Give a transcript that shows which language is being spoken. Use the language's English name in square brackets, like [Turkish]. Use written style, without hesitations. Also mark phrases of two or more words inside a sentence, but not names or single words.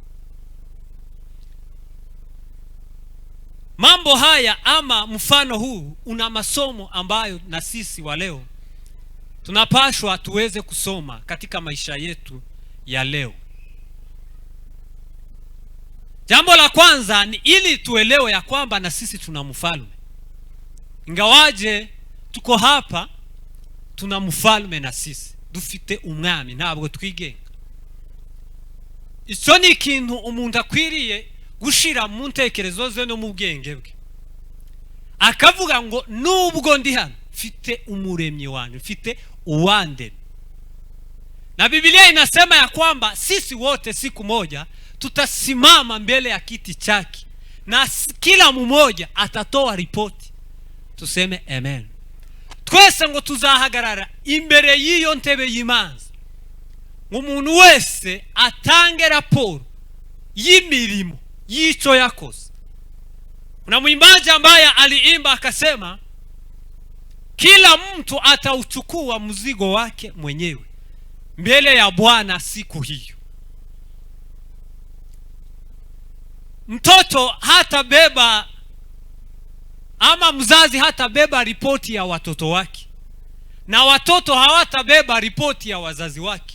[Swahili] Mambo haya ama mfano huu una masomo ambayo na sisi wa leo tunapashwa tuweze kusoma katika maisha yetu ya leo. Jambo la kwanza ni ili tuelewe ya kwamba na sisi tuna mfalme. Ingawaje tuko hapa, tuna mfalme na sisi [Rundi] dufite umwami, ntabwo twigenga. Icyo ni ikintu umuntu akwiriye gushira mu ntekerezo ze no mu bwenge bwe, akavuga ngo nubwo ndi hano mfite umuremyi wanjye, mfite uwande. [Swahili] Na Biblia inasema ya kwamba sisi wote siku moja tutasimama mbele ya kiti chake na kila mmoja atatoa ripoti. Tuseme amen. [Rundi] Twese ngo tuzahagarara imbere y'iyo ntebe y'imanza, umuntu wese atange raporo y'imirimo yicho yakoze. [Swahili] Kuna mwimbaji ambaye aliimba akasema, kila mtu atauchukua mzigo wake mwenyewe mbele ya Bwana siku hiyo. Mtoto hata beba ama mzazi hata beba ripoti ya watoto wake, na watoto hawatabeba ripoti ya wazazi wake.